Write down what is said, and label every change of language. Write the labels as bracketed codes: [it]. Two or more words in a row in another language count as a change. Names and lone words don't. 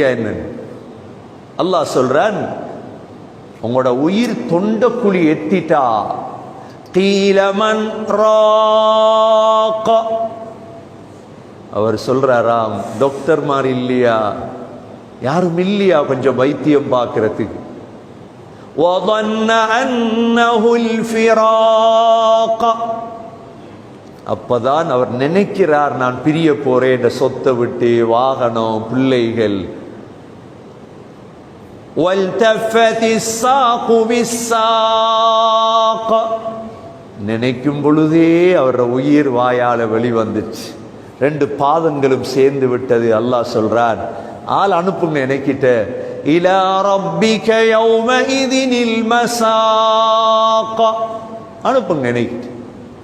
[ta] என்ன அல்லாஹ் சொல்றான், உங்களோட உயிர் தொண்டக்குழி எத்திட்டா. [ar] قيل من راق, [ta] அவர் சொல்றாராம், டாக்டர் மாதிரி இல்லையா, யாரும் இல்லையா கொஞ்சம் வைத்தியம் பார்க்கறதுக்கு. [ar] وظن أنه الفراق, [ta] அப்பதான் அவர் நினைக்கிறார், நான் பிரிய போறேன் என்ற சொத்தை விட்டு, வாகனம், பிள்ளைகள். [ar] وَالْتَفَّتِ السَّاقُ بِالسَّاقِ, [ta] நினைக்கும் பொழுதே அவர் உயிர் வாயால வெளிவந்துச்சு. 2 பாதங்களும் சேர்ந்து விட்டது. அல்லாஹ் சொல்றார், ஆள் அனுப்புங்க எனக்கிட்ட. [ar] إلى ربك يومئذ المساق, [ta] அனுப்புங்க எனக்கிட்ட.